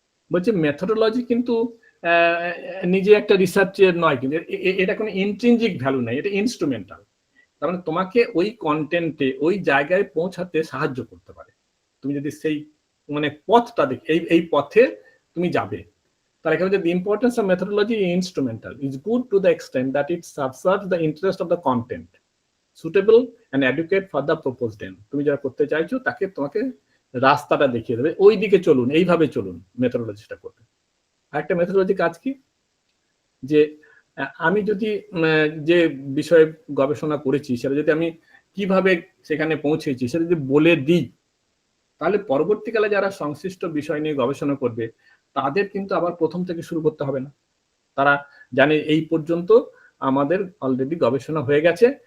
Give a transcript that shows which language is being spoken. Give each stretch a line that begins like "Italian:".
Bangla: বলছে মেথডোলজি কিন্তু নিজে একটা রিসার্চের নয়, কিন্তু এটা কোনো ইন্ট্রিনজিক ভ্যালু নাই, এটা ইনস্ট্রুমেন্টাল। তার মানে তোমাকে ওই কন্টেন্টে ওই জায়গায় পৌঁছাতে সাহায্য করতে পারে, তুমি যদি সেই মানে পথটা দেখি এই পথে তুমি যাবে। তার এখানে
English: the importance of methodology is instrumental is good to the extent that it subserves the interest of the content suitable and adequate for the proposed end।
Bangla: তুমি যারা করতে চাইছো তাকে তোমাকে রাস্তাটা দেখিয়ে দেবে, ওই দিকে চলুন, এইভাবে চলুন, মেথডোলজিটা করবে। আরেকটা মেথডোলজি কাজ কি, যে আমি যদি যে বিষয়ে গবেষণা করেছি সেটা যদি আমি কিভাবে সেখানে পৌঁছেছি সেটা যদি বলে দিই, তাহলে পরবর্তীকালে যারা সংশ্লিষ্ট বিষয় নিয়ে গবেষণা করবে তাদের কিন্তু আবার প্রথম থেকে শুরু করতে হবে না, তারা জানে এই পর্যন্ত আমাদের অলরেডি গবেষণা হয়ে গেছে,